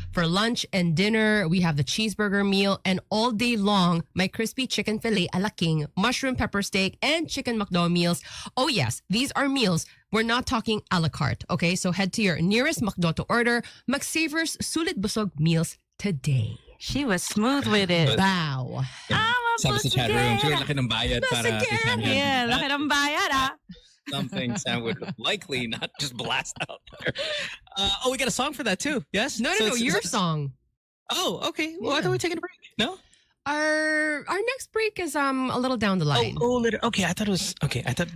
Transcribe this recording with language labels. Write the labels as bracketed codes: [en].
[en] For lunch and dinner, we have the cheeseburger meal. And all day long, my crispy chicken filet a la king, mushroom pepper steak, and chicken McDo meals. Oh yes, these are meals. We're not talking a la carte, okay? So head to your nearest McDo to order McSavers Sulit Busog Meals today. She was smooth with it. Wow. [tl] Sabi sa chat room, siguro laki ng bayad para kay Sam yan. Yeah, laki ng bayad, ah. [en] Something Sam would likely not just blast out there. We got a song for that too. Yes? No, your song. Oh, okay. Well, I thought we were taking a break. No? Our next break is a little down the line. Okay. I thought it was okay. I thought